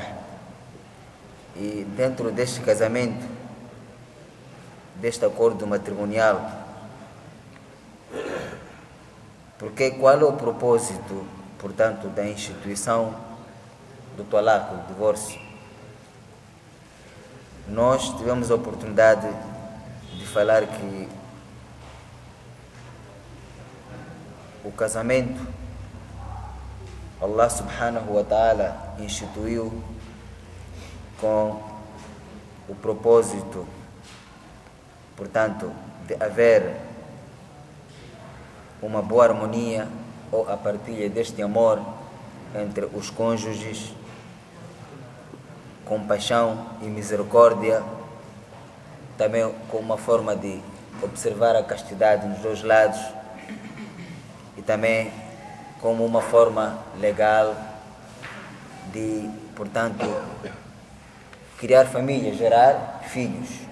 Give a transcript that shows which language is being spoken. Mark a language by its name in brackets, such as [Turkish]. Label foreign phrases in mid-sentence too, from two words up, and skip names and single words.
[Portuguese] E dentro deste casamento, deste acordo matrimonial, porque qual é o propósito, portanto, da instituição do talaq, do divórcio? Nós tivemos a oportunidade de falar que o casamento, Allah [Arabic] سبحانه وتعالى [Portuguese] instituiu com o propósito, portanto, de haver uma boa harmonia ou a partilha deste amor entre os cônjuges, compaixão e misericórdia, também com uma forma de observar a castidade nos dois lados e também como uma forma legal de, portanto, criar família, gerar filhos.